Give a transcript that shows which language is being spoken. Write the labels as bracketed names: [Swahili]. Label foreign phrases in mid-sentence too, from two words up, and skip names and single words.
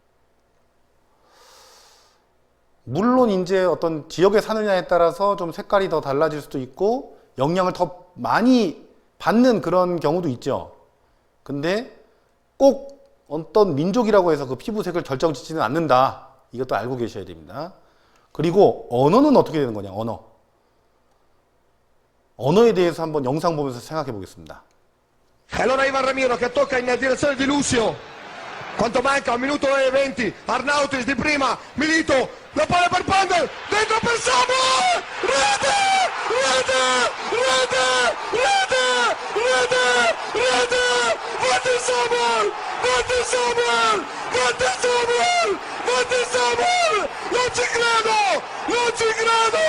[Korean] 물론 이제 어떤 지역에 사느냐에 따라서 좀 색깔이 더 달라질 수도 있고 영향을 더 많이 받는 그런 경우도 있죠. 근데 꼭 어떤 민족이라고 해서 그 피부색을 결정짓지는 않는다. 이것도 알고 계셔야 됩니다. 그리고 언어는 어떻게 되는 거냐, 언어. 언어에 대해서 한번 영상 보면서 생각해 보겠습니다. [Italian] E allora Ivan Ramiro che tocca in direzione di Lucio. Quanto manca? 1 minuto e 20. Arnautis di prima. Milito. La palla per Pandel. Dentro per Samuel. Rete! Rete! Rete! Rete! Rete! Rete! Vate Samuel! Vate Samuel! Vate Samuel! Vate Samuel! Non ci credo! Non ci credo!